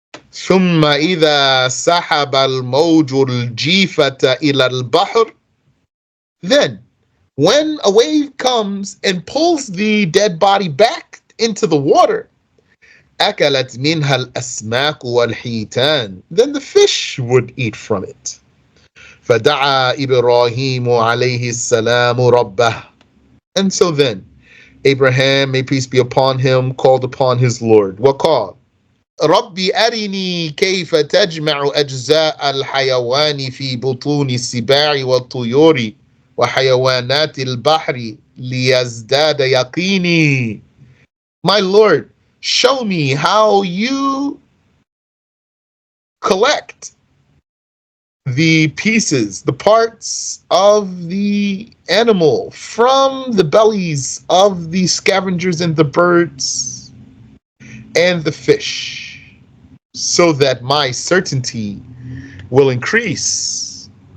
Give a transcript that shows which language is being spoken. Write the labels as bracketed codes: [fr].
[ar] ثُمَّ إِذَا سَحَبَ الْمَوْجُ الْجِيفَةَ إِلَى الْبَحْرِ. [en] Then, when a wave comes and pulls the dead body back into the water, [ar] أكلت منها الأسماك والحيتان. [en] Then the fish would eat from it. [ar] فدعا إبراهيم عليه السلام ربه. [en] And so then Abraham, may peace be upon him, called upon his Lord. [ar] وقال ربي أرني كيف تجمع أجزاء الحيوان في بطون السباع والطيور وحيوانات البحر ليزداد يقيني. [en] My Lord, show me how you collect the pieces, the parts of the animal from the bellies of the scavengers and the birds and the fish, so that my certainty will increase.